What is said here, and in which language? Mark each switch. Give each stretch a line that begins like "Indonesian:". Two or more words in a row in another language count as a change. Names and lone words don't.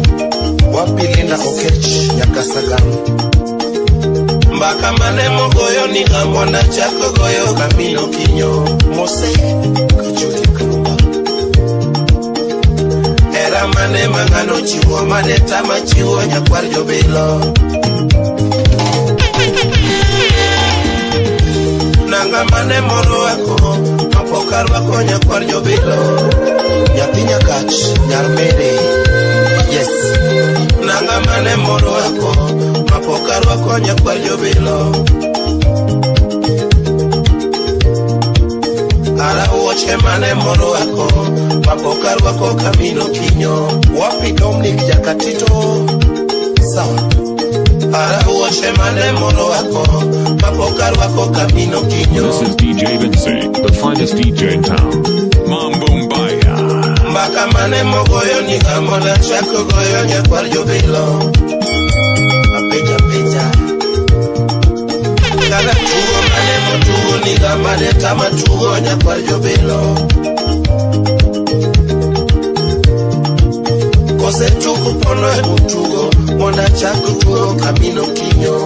Luo (Kenya and Tanzania): Wapilinda okech nyakasagan. Mbaka mane mogoyo niga mona chako goyo kamino kinyo. Mose kuchuti kumba. Era mane mangano chiwo mane tama chiwo nyakwar jobilo. Nanga mane moro wako mapokar wako nyakwar jobilo. Nyathi nyakach nyarmede. Yes. Nanga mane moro wako mapokar wako nyakwar jobilo. Ara uoche mane moro wako mapokar wako kamino kinyo. Wapi Dominic Jakatito. Sawa. Ara uoche mane moro wako mapokar wako kamino kinyo.
English: This is DJ Vincey, the finest DJ in town.
Swahili: Mambo Mbaya.
Luo (Kenya and Tanzania): Mbaka mane mogoyo niga mona chako goyo nyakwar jobilo. Apeja. Kada tugo mane motugo niga mane tama tugo nyakwar jobilo. Kose tugo pono e mutugo mona chako tugo kamino kinyo.